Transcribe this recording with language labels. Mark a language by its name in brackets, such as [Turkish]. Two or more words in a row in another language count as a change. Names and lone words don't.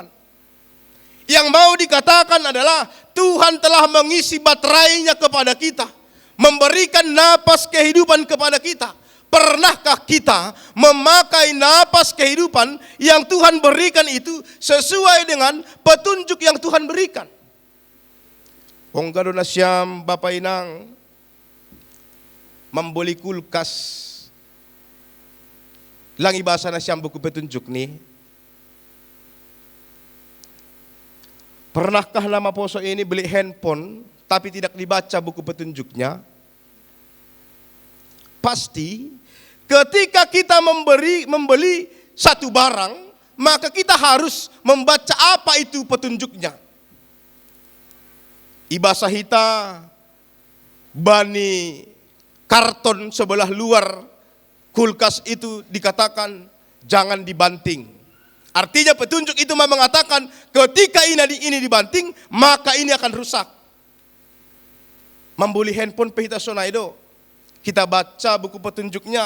[Indonesian] Yang mau dikatakan adalah Tuhan telah mengisi baterainya kepada kita, memberikan napas kehidupan kepada kita. Pernahkah kita memakai napas kehidupan yang Tuhan berikan itu sesuai dengan petunjuk yang Tuhan berikan? [Batak Simalungun] Onggado na siyam Bapak Inang [Indonesian] membeli kulkas. [Batak Simalungun] Lang ibasa na siyam [Indonesian] buku petunjuk [Batak Simalungun] nih. [Indonesian] Pernahkah nama Poso ini beli handphone tapi tidak dibaca buku petunjuknya? Pasti ketika kita membeli satu barang, maka kita harus membaca apa itu petunjuknya. [Batak Simalungun] Ibasa hita bani [Indonesian] karton sebelah luar kulkas itu dikatakan jangan dibanting. Artinya petunjuk itu mengatakan ketika ini dibanting, maka ini akan rusak. Membeli handphone [Batak Simalungun] pehita sonaido, [Indonesian] kita baca buku petunjuknya.